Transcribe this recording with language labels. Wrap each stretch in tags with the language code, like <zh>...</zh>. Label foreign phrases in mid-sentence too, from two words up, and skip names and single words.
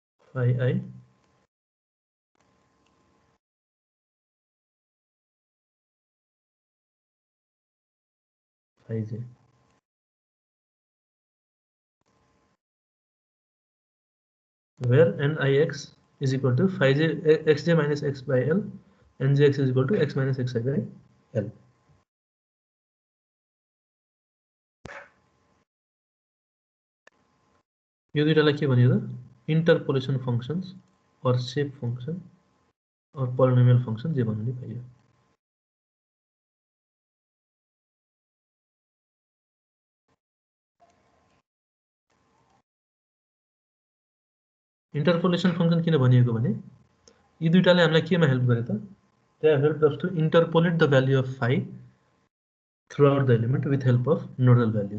<en>phi I phi j, where nix is equal to phi j xj minus x by l, njx is equal to x minus xi by l.</en> <ne>यो दुईटालाई के भनियो त</ne> <en>interpolation functions</en> <ne>और</ne> <en>shape function</en> <ne>और</ne> <en>polynomial function</en> <ne>जे भन्नु नि पाइयो।</ne> <en>interpolation function</en> <ne>किन भनिएको भने यी दुईटाले हामीलाई केमा हेल्प गरे त,</ne> <en>they have helped us to interpolate the value of phi throughout the element with help of nodal values.</en>